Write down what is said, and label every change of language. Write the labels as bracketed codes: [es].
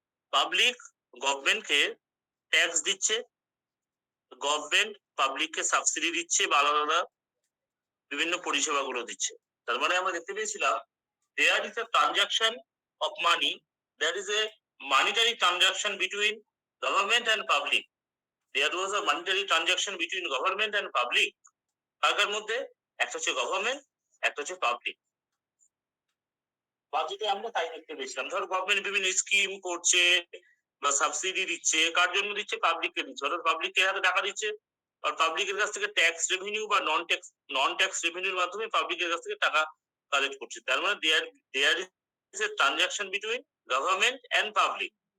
[bn] Public গভর্নমেন্টকে tax দিচ্ছে, government পাবলিককে সাবসিডি দিচ্ছে বা আলাদা বিভিন্ন পরিষেবাগুলো দিচ্ছে। তার মানে আমরা দেখতে পেয়েছিলাম [en] there is a transaction of money, there is a monetary transaction between government and public. There was a monetary transaction between government and public। [bn] কার মধ্যে? একটা হচ্ছে গভর্নমেন্ট, একটা হচ্ছে পাবলিক। বাজেটে আমরা তাই দেখতে পেয়েছিলাম। ধর গভর্নমেন্ট বিভিন্ন স্কিম করছে বা সাবসিডি দিচ্ছে, কার জন্য দিচ্ছে? পাবলিককে দিচ্ছে, অর্থাৎ পাবলিকের হাতে টাকা দিচ্ছে, আর পাবলিকের কাছ থেকে ট্যাক্স রেভিনিউ বা নন ট্যাক্স রেভিনিউর মাধ্যমে পাবলিকের কাছ থেকে টাকা কালেক্ট করছে। তার মানে [en] There is a transaction between government and public.